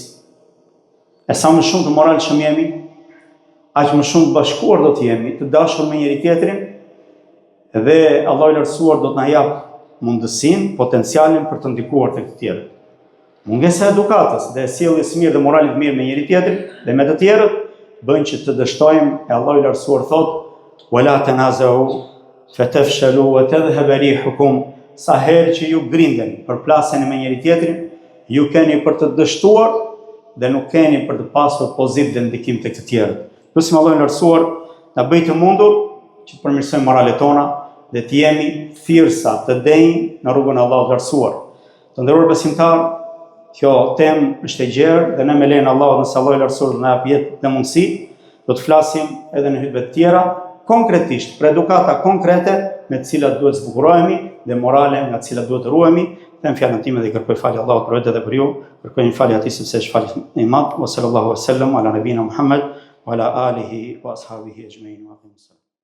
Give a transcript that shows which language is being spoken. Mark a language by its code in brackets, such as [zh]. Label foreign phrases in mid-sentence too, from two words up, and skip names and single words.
[sq] E sa më shumë të moralshëm jemi, aq më shumë të bashkuar do të jemi, të dashur me njëri tjetrin, dhe Allahu i lartësuar do të na jap mundësinë, potencialin për të ndikuar tek të tjerët. Mungesa e edukatës dhe sjelljes mirë dhe moralit mirë me njëri tjetrin dhe me të tjerët bën që të dështojmë, e Allahu i lartësuar thotë: [ar] "ولا تنازعوا فتفشلوا وتذهب ريحكم." [sq] Sa herë që ju grindeni për plasjen me njëri tjetrin, ju keni për të dështuar dhe nuk keni për të pasur pozit dhe ndikim tek të tjerët. Lutim Allahun e lartësuar na bëj të mundur që të përmirësojmë moralet tona dhe të jemi thirrsa të denj në rrugën e Allahut të lartësuar. Të nderuar besimtar, kjo temë është e gjerë dhe ne me lejen e Allahut, nëse Allahu i lartësuar na jap jetë dhe mundësi, do të flasim edhe në hutbe të tjera, konkretisht për edukata konkrete me të cilat duhet zbukurohemi dhe morale nga të cilat duhet të ruhemi. Them fjalën time dhe kërkoj falje Allahut për vetë dhe për ju. Kërkoj falje atij sepse është falë i madh. [ar] وصلى الله عليه وسلم على نبينا محمد وعلى آله وأصحابه أجمعين.